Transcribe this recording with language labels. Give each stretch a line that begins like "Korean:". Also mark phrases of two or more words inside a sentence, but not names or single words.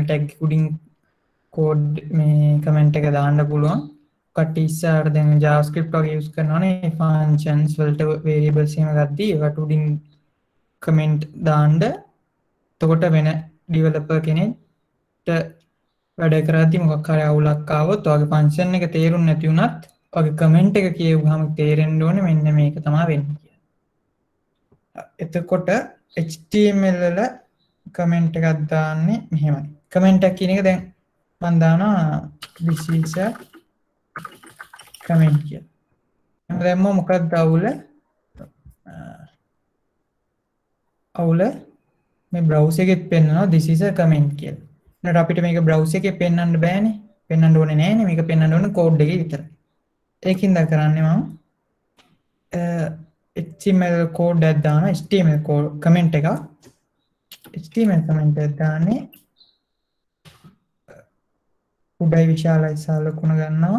Sinhala: tag උඩින් කෝඩ් මේ කමෙන්ට් එක දාන්න පුළුවන් කට්ටිය ඉස්සරහට දැන් JavaScript වගේ යූස් කරනවානේ functions වලට variables එහෙම ගද්දී ඒකට උඩින් කමෙන්ට් දාන්න එතකොට වෙන developer කෙනෙක්ට වැඩ කරද්දී මොකක් හරි අවුලක් ආවොත් ඔයාගේ ෆන්ක්ෂන් එක තේරුම් නැති වුණත් ඔයාගේ කමෙන්ට් එක කියවුවාම තේරෙන්න ඕනේ මෙන්න මේක තමයි වෙන්නේ කියලා. එතකොට HTML වල කමෙන්ට් එකක් දාන්නේ මෙහෙමයි. කමෙන්ට් එක කියන එක දැන් මම දානවා
English: this is a comment
Sinhala: කියලා. දැන් මොකක්ද අවුල මේ browser එකෙත් පෙන්නනවා
English: this is a comment
Sinhala: කියලා. නේද අපිට මේක browser එකේ පෙන්වන්න බෑනේ. පෙන්වන්න ඕනේ නෑනේ. මේක පෙන්වන්න ඕනේ කෝඩ් එකේ විතරයි. ඒකින්ද කරන්නේ මම
English: HTML code
Sinhala: එකක් දානවා.
English: HTML code comment
Sinhala: එක.
English: HTML comment
Sinhala: එකක් දාන්නේ උඩයි විශාලයි සලකුණ ගන්නවා.